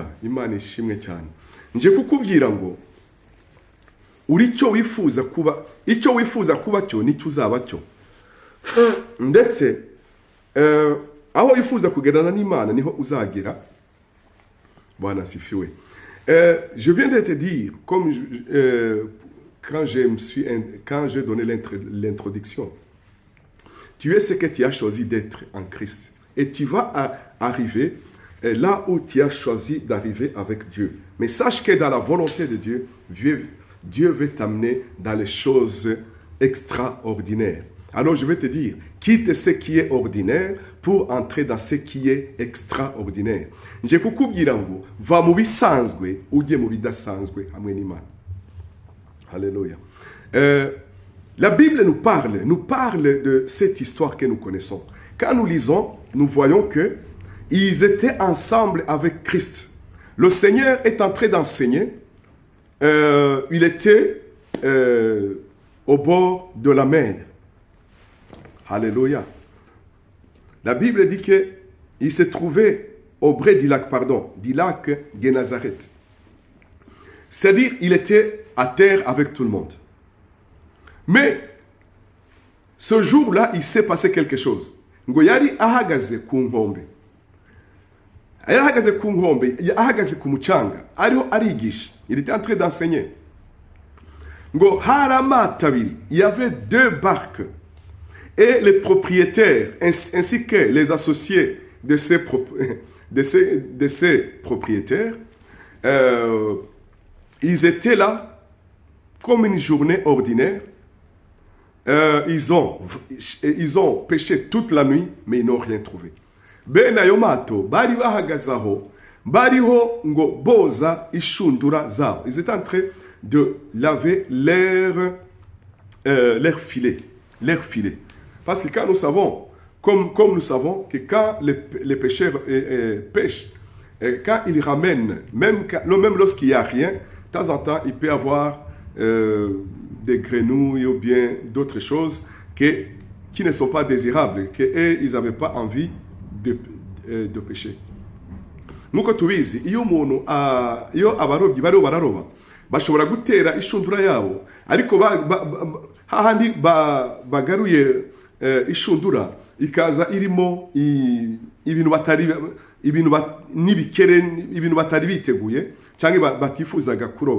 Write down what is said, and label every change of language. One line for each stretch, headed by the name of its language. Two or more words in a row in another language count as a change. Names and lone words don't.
Kinyarwanda: Imana ishimwe cyane. Nje kukubwira ngo uri cyo wifuza kuba, icyo wifuza kuba cyo nicyo uzaba cyo. Ndetse aho wifuza kugerana n'Imana niho uzagera.
Swahili: Bwana sifiwe.
French: Je viens de te dire, comme quand j'ai donné l'introduction, tu es ce que tu as choisi d'être en Christ. Et tu vas arriver là où tu as choisi d'arriver avec Dieu. Mais sache que dans la volonté de Dieu, Dieu veut t'amener dans les choses extraordinaires. Alors je vais te dire, quitte ce qui est ordinaire pour entrer dans ce qui est extraordinaire.
Kinyarwanda: Nje kukubwira ngo va mu bisanzwe ujye mu bidasanzwe hamwe n'Imana.
French: Alléluia. La Bible nous parle de cette histoire que nous connaissons. Quand nous lisons, nous voyons que ils étaient ensemble avec Christ. Le Seigneur est en train d'enseigner. Il était au bord de la mer. Alléluia. La Bible dit qu'il se trouvait au bord du lac Génézareth. C'est-à-dire, il était à terre avec tout le monde. Mais, ce jour-là, il s'est passé quelque chose.
Kinyarwanda: Ngo yari ahagaze ku nkombe. Yari ahagaze ku nkombe, ahagaze ku mucanga, ariho arigisha.
French: Il était en train d'enseigner.
Kinyarwanda: Ngo hari amato abiri,
French: il y avait 2 barques. Et les propriétaires, ainsi que les associés de ces propriétaires, ils étaient là comme une journée ordinaire. Ils ont pêché toute la nuit, mais ils n'ont rien trouvé.
Kinyarwanda: Ben ayomato, bari bahagazaho, bariho ngo boza ishundura zabo.
French: Ils étaient en train de laver leur filet. Parce que quand nous savons, comme nous savons que quand les pêcheurs pêchent, quand ils ramènent, même lorsqu'il n'y a rien, de temps en temps, il peut y avoir des grenouilles ou bien d'autres choses qui ne sont pas désirables, qu'ils n'avaient pas envie de pêcher.
Kinyarwanda: Nk'uko tubizi, iyo abarobyi bariho bararoba, bashobora gutera ishundura yabo, ariko hahandi bagaruye ishundura ikaza irimo ibintu batari biteguye cyangwa batifuzaga kuroba.